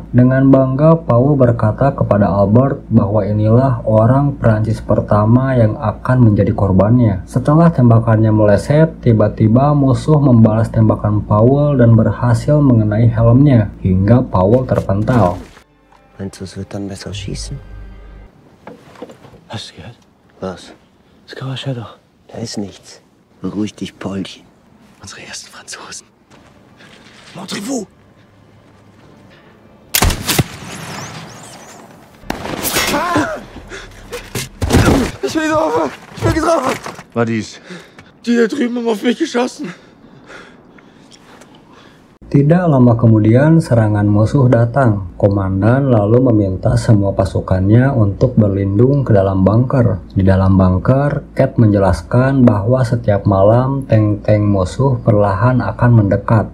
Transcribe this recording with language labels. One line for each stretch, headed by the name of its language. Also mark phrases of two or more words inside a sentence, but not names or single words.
Indonesian: Dengan bangga, Paul berkata kepada Albert bahwa inilah orang Prancis pertama yang akan menjadi korbannya. Setelah tembakannya meleset, tiba-tiba musuh membalas tembakan Paul dan berhasil mengenai helmnya, hingga Paul terpental.
German: Meinst du, es wird dann besser schießen? Hast du gehört? Was? Das Geräusch hör doch. Da ist nichts. Beruhig dich, Paulchen. Unsere ersten Franzosen.
French: Montrez-vous!
German: Ich will getroffen! Ich bin getroffen! War dies? Die da drüben haben auf mich geschossen.
Indonesian: Tidak lama kemudian serangan musuh datang. Komandan lalu meminta semua pasukannya untuk berlindung ke dalam bunker. Di dalam bunker, Cat menjelaskan bahwa setiap malam tank-tank musuh perlahan akan mendekat.